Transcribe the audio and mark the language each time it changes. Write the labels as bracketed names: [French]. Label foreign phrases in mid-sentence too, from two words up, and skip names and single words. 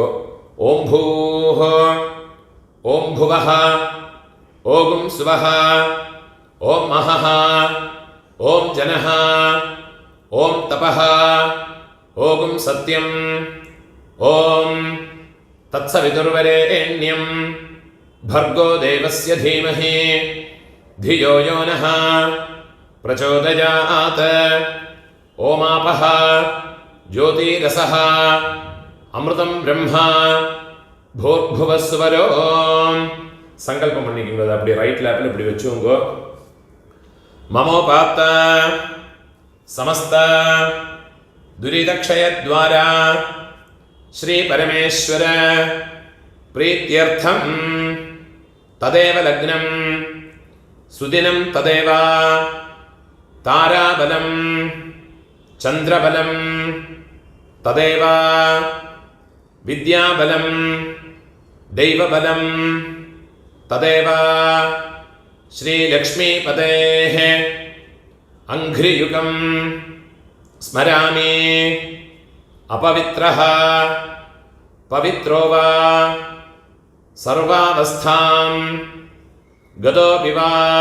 [Sanskrit] ഓം ഭൂഃ ഓം ഭുവഃ ഓം സുവഃ ഓം മഹഃ ഓം ജനഃ ഓം തപഃ ഓം സത്യം ഓം തത്സവിതുർവരേണ്യം ഭർഗോ ദേവസ്യ ധീമഹി ധിയോ യോ നഃ പ്രചോദയാത്. ഓമാപഃ ജ്യോതിരസഃ അമൃതം ബ്രഹ്മ ഭൂർഭുവസ്വരോ. [Tamil] சங்கல்பம் பண்ணிக்கிங்க. அப்படி [English] right lap [Tamil] இப்படி வச்சுக்கோங்க. [Sanskrit] மமோபாப்த சமஸ்த துரிதக்ஷயத்வாரா ஸ்ரீ பரமேஸ்வர பிரீத்யர்த்தம் ததேவ லக்னம் சுதினம் ததேவ தாராபலம் சந்திரபலம் ததேவ வித்யாபலம் ദൈവബലം തദേവ ശ്രീലക്ഷ്മീപതേഃ അംഘ്രിയുഗം സ്മരാമി. അപവിത്രഃ പവിത്രോ വാ സർവാവസ്ഥാം ഗതോപി വാ